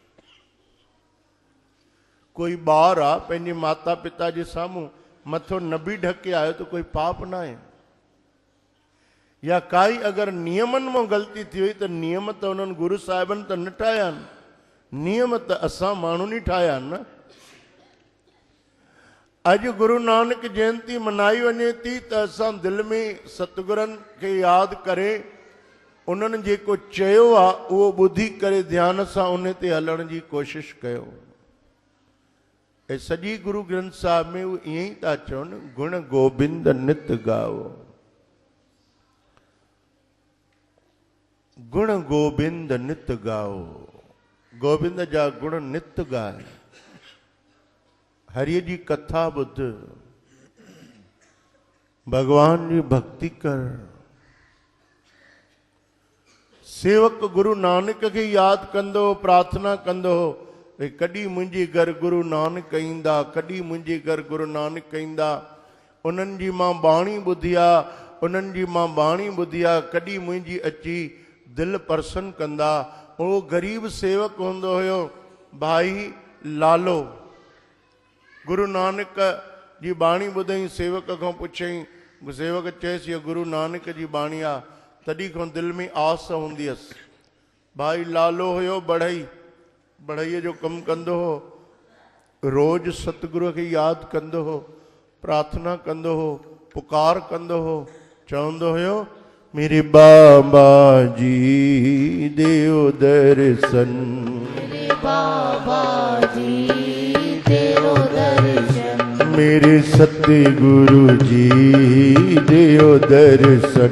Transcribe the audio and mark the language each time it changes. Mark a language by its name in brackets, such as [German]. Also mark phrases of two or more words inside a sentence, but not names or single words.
[Sindhi] कोई ॿार आहे पंहिंजे माता पिता जे साम्हूं मथो न बि ढके आयो त कोई पाप न आहे या काई अगरि नियमनि मां ग़लती थी वई त नियम त उन्हनि गुरु साहिबनि त न ठाहिया आहिनि नियम त असां माण्हुनि ई ठाहिया आहिनि न अॼु गुरु नानक जयंती मनाई वञे थी त असां दिलि में सतगुरनि खे यादि करे उन्हनि जेको चयो आहे उहो ॿुधी करे ध्यान सां उन ते हलण जी कोशिशि कयो। ऐं सॼी गुरु ग्रंथ साहिब में उहे ईअं ई था चवनि, गुण गोबिंद नित गाओ, गुण गोबिंद नित गाओ। गोबिंद जा गुण नित गाए, हरिय जी कथा ॿुध, भगवान जी भक्ति कर। सेवक गुरु नानक खे यादि कंदो, प्रार्थना कंदो, भई कॾहिं मुंहिंजे घर गुरु नानक ईंदा, कॾहिं मुंहिंजे घर गुरु नानक ईंदा। उन्हनि जी मां बाणी ॿुधी आहे, उन्हनि जी मां बाणी ॿुधी आहे, कॾहिं मुंहिंजी अची दिलि प्रसन्न कंदा। उहो ग़रीब सेवक हूंदो हुयो भाई लालो। गुरु नानक जी बाणी ॿुधई, सेवक खां पुछई, सेवक चयसि हीअ गुरु नानक जी बाणी आहे। तॾहिं खां दिलि में आस हूंदी हुअसि। भाई लालो हुयो बढ़ई, बढ़ईअ जो कमु कंदो हो, रोज़ सतगुरूअ खे यादि कंदो हो, प्रार्थना कंदो हो, पुकार कंदो हो, चवंदो हुयो [Hindi] मेरे बाबा जी देव दर्शन, मेरे बाबा जी तेरो दर्शन, मेरे सतगुरु जी देव दर्शन,